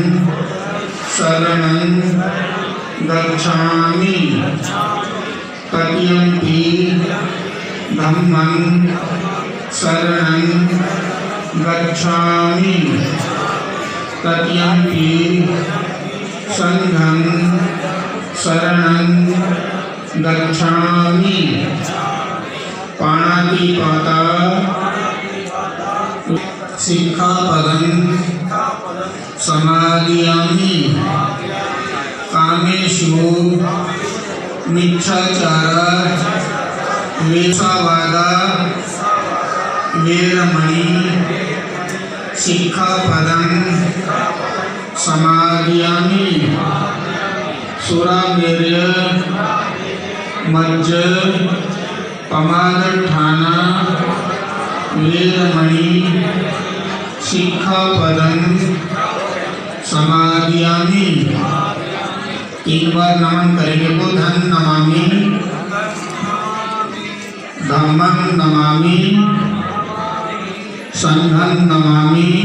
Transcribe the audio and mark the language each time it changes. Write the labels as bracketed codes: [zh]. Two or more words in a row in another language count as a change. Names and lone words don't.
[pi] शरणं गच्छामि तृतीयंपि धम्मं शरणं गच्छामि तृतीयंपि संघं शरणं गच्छामि पाणातिपाता सिक्खापदं समादयामि कामेषु मिच्छाचारा वेश्यावादा वेरमणि सिक्खापदं समादयामि सुरामेर्य मज्ज पमादठाना वेरमणि सिक्खापदं समादयामि। [hi] 3 बार नमन करेंगे। [pi] बुद्धं नमामि, धम्मं नमामि, संघं नमामि।